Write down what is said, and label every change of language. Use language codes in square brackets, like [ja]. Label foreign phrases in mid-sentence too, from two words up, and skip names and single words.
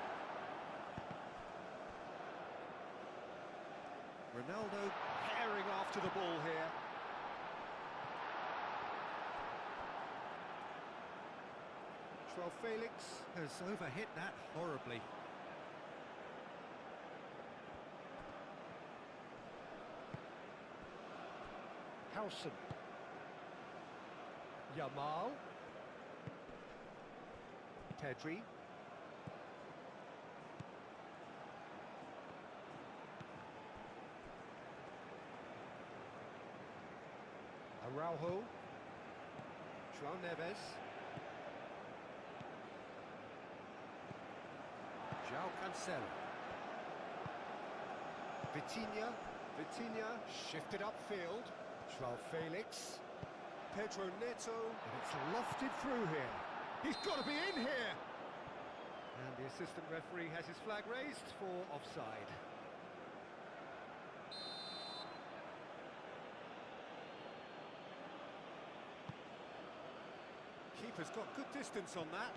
[en] Ronaldo herring after the ball here. João Felix has overhit that horribly. Howson. Yamal. Pedri. Araujo. João Neves. João Cancelo. Vitinha shifted upfield. João Felix. Pedro Neto. And it's lofted through here. He's got to be in here! And the assistant referee has his flag raised for offside. Keeper's got good distance on that.